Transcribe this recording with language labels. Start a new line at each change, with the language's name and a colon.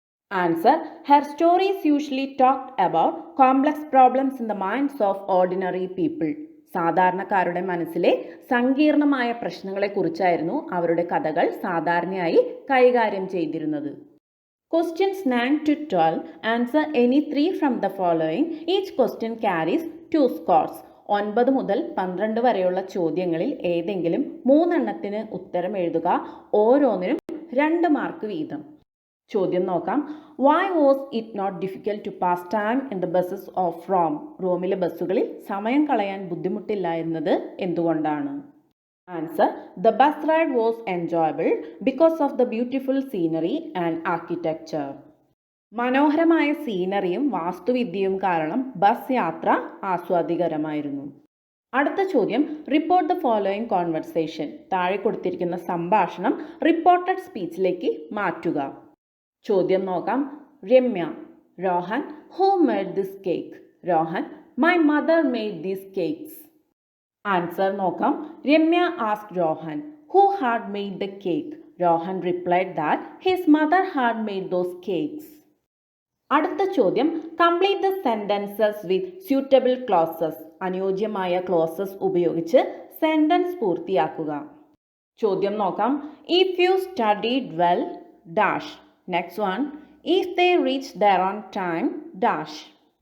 English: Answer: her stories usually talked about complex problems in the minds of ordinary people.
Malayalam: സാധാരണക്കാരുടെ മനസ്സിലെ സങ്കീർണമായ പ്രശ്നങ്ങളെക്കുറിച്ചായിരുന്നു അവരുടെ കഥകൾ സാധാരണയായി കൈകാര്യം ചെയ്തിരുന്നത്.
English: Questions 9 to 12. Answer any 3 from the following. Each question carries 2 scores.
Malayalam: 9 മുതൽ 12 വരെയുള്ള ചോദ്യങ്ങളിൽ ഏതെങ്കിലും 3 എണ്ണത്തിന് ഉത്തരം എഴുതുക. ഓരോന്നിനും 2 മാർക്ക് വീതം. ചോദ്യം നോക്കാം.
English: Why was it not difficult to pass time in the buses of Rome?
Malayalam: റോമിലെ ബസ്സുകളിൽ സമയം കളയാൻ ബുദ്ധിമുട്ടില്ലായിരുന്നത് എന്തുകൊണ്ടാണ്?
English: Answer: the bus ride was enjoyable because of the beautiful scenery and architecture.
Malayalam: മനോഹരമായ സീനറിയും വാസ്തുവിദ്യയും കാരണം ബസ് യാത്ര ആസ്വാദികരമായിരുന്നു. അടുത്ത ചോദ്യം,
English: Report the following conversation.
Malayalam: താഴെ കൊടുത്തിരിക്കുന്ന സംഭാഷണം റിപ്പോർട്ടഡ് സ്പീച്ചിലേക്ക് മാറ്റുക. ചോദ്യം നോക്കാം.
English: Ramya. Rohan, who made this cake? Rohan, my mother made these cakes. Answer
Malayalam: നോക്കാം.
English: Ramya asked Rohan, who had made the cake? Rohan replied that his mother had made those cakes.
Malayalam: അടുത്ത ചോദ്യം,
English: Complete the sentences with suitable clauses.
Malayalam: അനുയോജ്യമായ closes ഉപയോഗിച്ച് sentence പൂർത്തിയാക്കുക. ചോദ്യം നോക്കാം.
English: If you studied well dash. Next one, if they reach there on time dash.